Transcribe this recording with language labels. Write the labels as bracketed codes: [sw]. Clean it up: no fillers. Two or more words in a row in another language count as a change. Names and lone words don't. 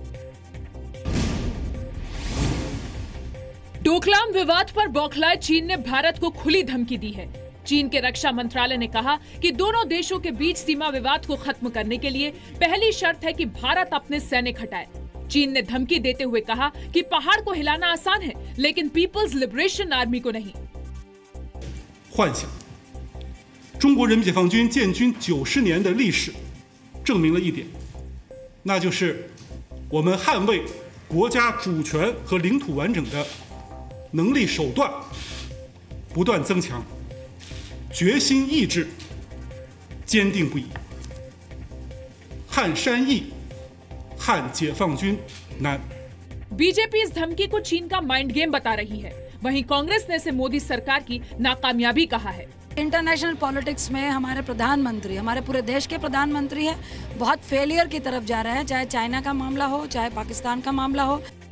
[hi] डोकलाम विवाद पर बौखलाए चीन ने भारत को खुली धमकी दी है। चीन के रक्षा मंत्रालय ने कहा कि दोनों देशों के बीच सीमा विवाद को खत्म करने के लिए पहली शर्त है कि भारत अपने सैनिक हटाए। चीन ने धमकी देते हुए कहा कि पहाड़ को हिलाना आसान है, लेकिन पीपल्स लिबरेशन आर्मी को नहीं। [zh] 幻想，中国人民解放军建军90年的历史，证明了一点，那就是我们捍卫国家主权和领土完整的能力手段不断增强，决心意志坚定不移。撼山易，撼解放军难。 [hi] बीजेपी इस धमकी को चीन का [en] mind game [hi] बता रही है। वहीं कांग्रेस ने इसे मोदी सरकार की नाकामयाबी कहा है। [en] international politics [hi] में हमारे प्रधानमंत्री, हमारे पूरे देश के प्रधानमंत्री हैं, बहुत फेलियर की तरफ जा रहे हैं, चाहे चाइना का मामला हो, चाहे पाकिस्तान का मामला हो।